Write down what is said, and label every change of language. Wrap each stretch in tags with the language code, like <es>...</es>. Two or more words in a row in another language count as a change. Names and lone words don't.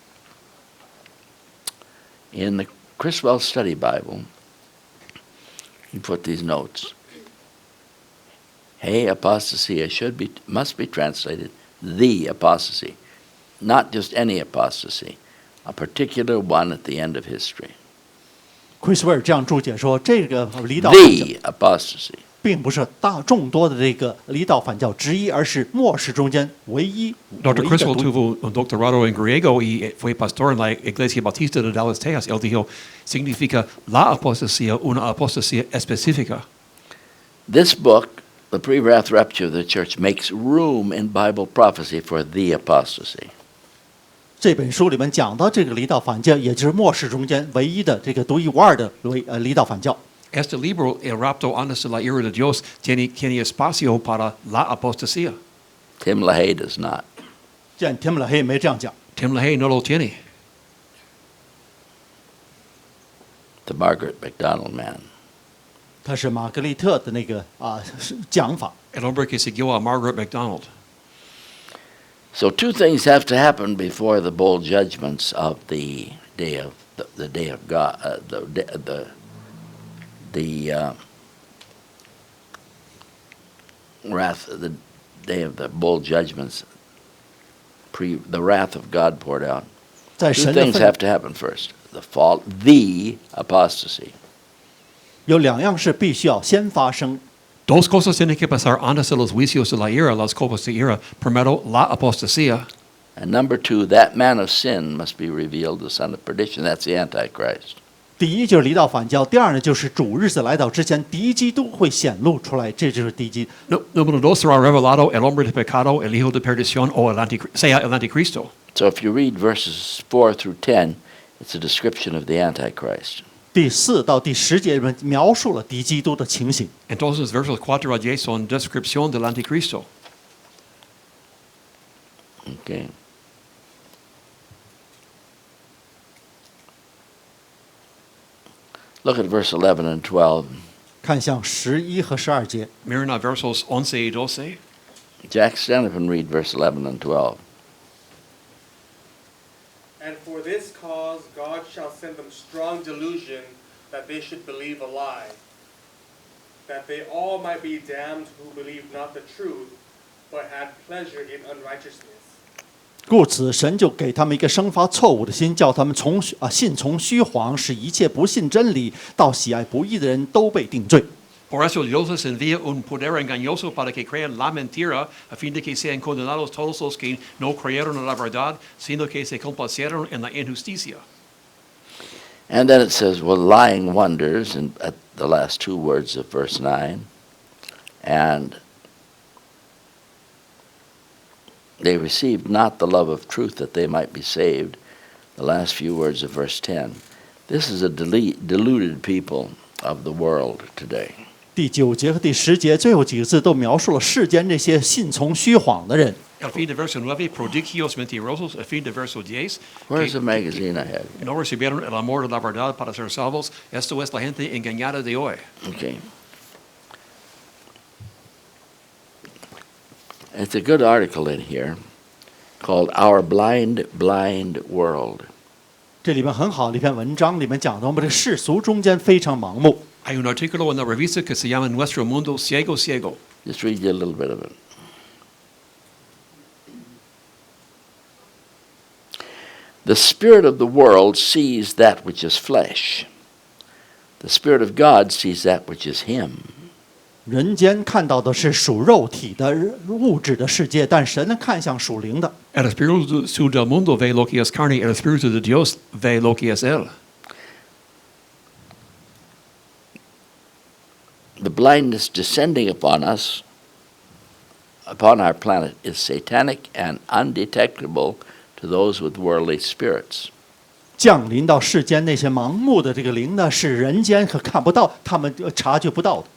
<en>In the Criswell Study Bible, he put these notes. Hey, apostasia must be translated the apostasy, not just any apostasy, a particular one at the end of history.</en> <zh>奎斯威尔这样注解说，这个离道反教</zh> <en>The apostasy.</en> <zh>并不是众多的这个离道反教之一，而是末世中间唯一。</zh> <en>Dr.</en> <zh>唯一的</zh> <en>Criswell</en> <zh>独一</zh> <es>tuvo un doctorado en griego y fue pastor en la Iglesia Bautista de Dallas, Texas. Él dijo, significa la apostasía, una apostasía específica.</es> <en>This book, The Pre-Wrath Rapture of the Church, makes room in Bible prophecy for the apostasy.</en> <zh>这本书里面讲到这个离道反教，也就是末世中间唯一的这个独一无二的离道反教。</zh> <es>Este libro, El rapto antes de la ira de Dios, tiene espacio para la apostasía.</es> <en>Tim LaHaye does not.</en> <zh>见 Tim LaHaye 没这样讲，</zh> <es>Tim LaHaye no lo tiene.</es> <en>The Margaret MacDonald man.</en> <zh>他是玛格丽特的那个讲法。</zh> <es>El hombre que siguió a Margaret MacDonald.</es> <en>So 2 things have to happen before the bowl judgments of the day of the day of God, the wrath, the day of the bowl judgments, the wrath of God poured out.</en> <zh>在 2 神的</zh> <en>things</en> <zh>愤</zh> <en>have to happen first: the apostasy.</en> <zh>有2样事必须要先发生。</zh> <es>Dos cosas tienen que pasar antes de los juicios de la ira, las copas de ira. Primero, la apostasía.</es> <en>And number 2, that man of sin must be revealed, the son of perdition. That's the Antichrist.</en> <zh>第一就是离道反教，第二呢就是主日子来到之前，敌基督会显露出来，这就是敌基。</zh> <es>Número dos será revelado el hombre de pecado, el hijo de perdición o sea el anticristo.</es> <en>So if you read verses 4 through 10, it's a description of the Antichrist.</en> <zh>第4到第10节描述了敌基督的情形。</zh> <es>Entonces versos 4 a 10 son descripción del anticristo.</es> <en>Okay. Look at verse 11 and 12.</en> <zh>看向11和12节。</zh> <es>Miren a versos 11 y 12.</es> <en>Jack, stand up and read verse 11 and 12. And for this cause God shall send them strong delusion, that they should believe a lie, that they all might be damned who believed not the truth, but had pleasure in unrighteousness.</en> <zh>故此，神就给他们一个生发错误的心，叫他们信从虚谎，使一切不信真理、到喜爱不义的人都被定罪。</zh> <es>Por eso Dios les envía un poder engañoso para que crean la mentira, a fin de que sean condenados todos los que no creyeron en la verdad, sino que se complacieron en la injusticia.</es> <en>And then it says, well, lying wonders, at the last two words of verse 9. And they received not the love of truth that they might be saved. The last few words of verse 10. This is a deluded people of the world today.</en> <zh>第9节和第10节最后几个字都描述了世间这些信从虚谎的人。</zh> <es>Al fin de verso 9, prodigios mentirosos, al fin de verso 10,</es> <en>Where's the magazine I had?</en> <es>no recibieron el amor de la verdad para ser salvos. Esto es la gente engañada de hoy.</es> <en>Okay. It's a good article in here called Our Blind, Blind World.</en> <zh>这里面很好的一篇文章，里面讲到我们这个世俗中间非常盲目。</zh> <es>Hay un artículo en la revista que se llama Nuestro Mundo Ciego Ciego.</es> <en>Just read you a little bit of it. The spirit of the world sees that which is flesh. The spirit of God sees that which is him.</en> <zh>人间看到的是属肉体的物质的世界，但神呢看向属灵的。</zh> <es>El espíritu del mundo ve lo que es carne, el espíritu de Dios ve lo que es él.</es> <en>The blindness descending upon us, upon our planet, is satanic and undetectable to those with worldly spirits.</en> <zh>降临到世间那些盲目的这个灵呢，是人间可看不到，他们察觉不到的。</zh>